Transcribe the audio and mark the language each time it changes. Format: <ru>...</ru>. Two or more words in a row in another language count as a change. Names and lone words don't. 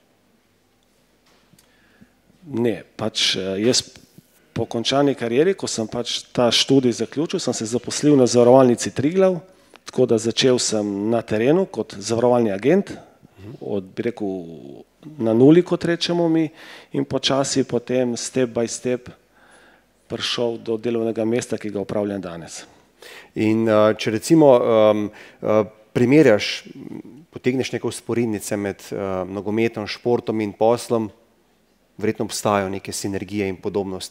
<sl>Ne, pač jaz po končani karieri, ko sem pač ta študij zaključil, sem se zaposlil na zavarovalnici Triglav, tako da začel sem na terenu kot zavarovalni agent, bi rekel na nuli, kot rečemo mi, in počasi potem</sl> <en>step by step</en> <sl>prišel do delovnega mesta, ki ga upravljam danes. In če recimo primerjaš, potegneš neke vzporednice med nogometom, športom in poslom, verjetno obstajajo neke sinergije in podobnosti.</sl>